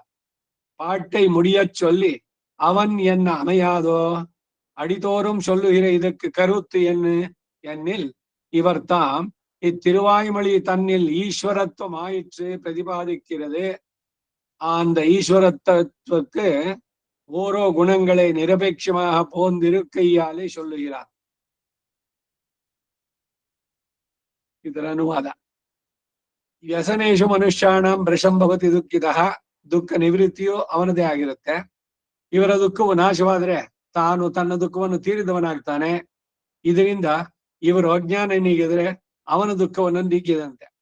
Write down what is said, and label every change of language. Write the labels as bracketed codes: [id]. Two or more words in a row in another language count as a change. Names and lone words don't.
[ta] பாட்டை முடியச் சொல்லி அவன் என்ன அமையாதோ அடிதோறும் சொல்லுகிற இதற்கு கருத்து என்னில் இவர் தாம் இத்திருவாய்மொழி தன்னில் ஈஸ்வரத்துவம் ஆயிற்று பிரதிபாதிக்கிறது. அந்த ஈஸ்வரத்துவக்கு ஓரோ குணங்களை நிரபேட்சமாக போந்திருக்கையாலே சொல்லுகிறார். [kn] ಇದರ ಅನುವಾದ. [sa] ವ್ಯಸನೇಶು ಮನುಷ್ಯಾಣಂ ಭೃಶಂಭವತಿ ದುಃಖಿತಃ. [kn] ದುಃಖ ನಿವೃತ್ತಿಯು ಅವನದೇ ಆಗಿರುತ್ತೆ. ಇವರ ದುಃಖವು ನಾಶವಾದರೆ ತಾನು ತನ್ನ ದುಃಖವನ್ನು ತೀರಿದವನಾಗ್ತಾನೆ. ಇದರಿಂದ ಇವರು ಅಜ್ಞಾನ ನೀಗಿದ್ರೆ ಅವನ ದುಃಖವನ್ನು ನೀಗಿದಂತೆ.